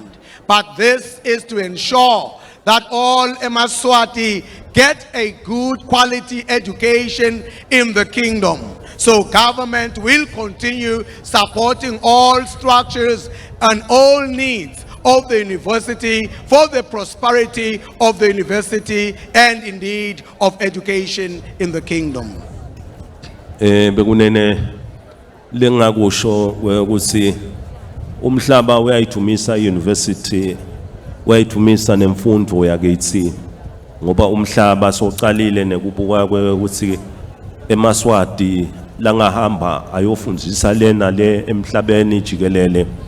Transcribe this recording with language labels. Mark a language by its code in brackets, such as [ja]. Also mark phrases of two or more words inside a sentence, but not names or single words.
[en] But this is to ensure that all Mswati get a good quality education in the kingdom. So government will continue supporting all structures and all needs of the university for the prosperity of the university and indeed of education in the kingdom. [ss] Bekunene lengakusho ukuthi umhlaba uyayithumisa iuniversity uyayithumisa nemfundo yakithi ngoba umhlaba soqalile nekubuka ukuthi eMswati langahamba ayofundisa lena le emhlabeni jikelele